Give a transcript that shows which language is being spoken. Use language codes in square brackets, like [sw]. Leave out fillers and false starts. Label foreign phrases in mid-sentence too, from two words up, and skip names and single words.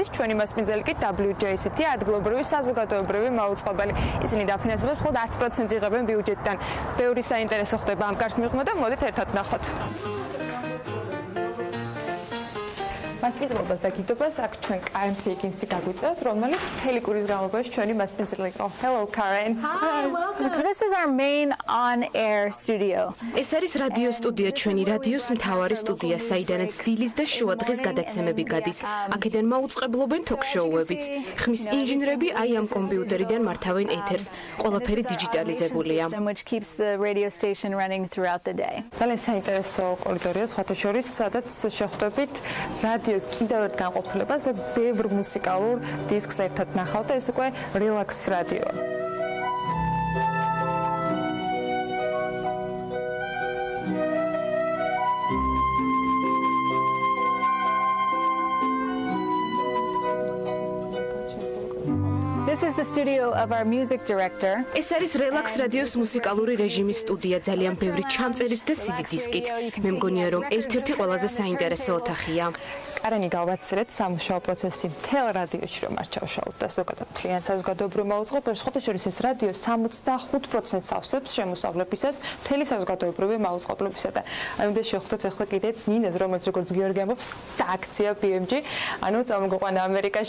[ka] ჩვენი მასპინძელი კი WJCT, ადგილობრივი საზოგადოებრივი მაუწყებელი. ისინი დაფინანსებას მხოლოდ 10% იღებენ ბიუჯეტიდან. ბევრი საინტერესო ხდება ამ კარს მიღმა და მოდით ერთად ნახოთ. მასპინძლობას და გიდობას აქ ჩვენ Karen Higgins-ი გაგვიწევს, რომელიც მთელი კვირის განმავლობაში ჩვენი მასპინძელი იყო. [en] Hello Karen. Hi, welcome. This is our main on-air studio. [ka] ეს არის რადიო სტუდია, ჩვენი რადიოს მთავარი სტუდია, საიდანაც დილის და შუა დღის გადაცემები გადის. აქედან მაუწყებლობენ ток-შოუებიც. ხმის ინჟინრები აი ამ კომპიუტერიდან მართავენ ეთერს. ყველაფერი დიჯიტალიზებულია. [en] Which keeps the radio station running throughout the day. [ka] ძალიან საინტერესო კორიდორია, სხვათა შორის, სადაც შეხვდებით რადიოს კიდევ ერთ განყოფილებას, სადაც ბევრ მუსიკალურ დისკს ერთად ნახავთ და ეს უკვე რელაქს რადიო. [en] This is the studio of our music director. [ka] ეს არის რელაქს რადიოს მუსიკალური რეჟიმის სტუდია, ძალიან ბევრი ჩამწერით და CD დისკით. მე მგონია, რომ ერთ-ერთი ყველაზე საინტერესო ოთახია. კარენი გავაცრეთ სამუშაო პროცესი მთელ რადიოში რომ არ ჩავშალოთ და ზოგადად მთლიან საზოგადოებრივ მაუწყებელს, ხოთა შორის ეს რადიო 65%-ს ავსებს შემოსავლებისას მთელი საზოგადოებრივი მაუწყებლებისა და აი უნდა შევხვდეთ ახლა კიდეც ნინას, რომელიც როგორც გიორგი ამბობს, და აქცია BMG, ანუ წამოგვიყვანა ამერიკაში.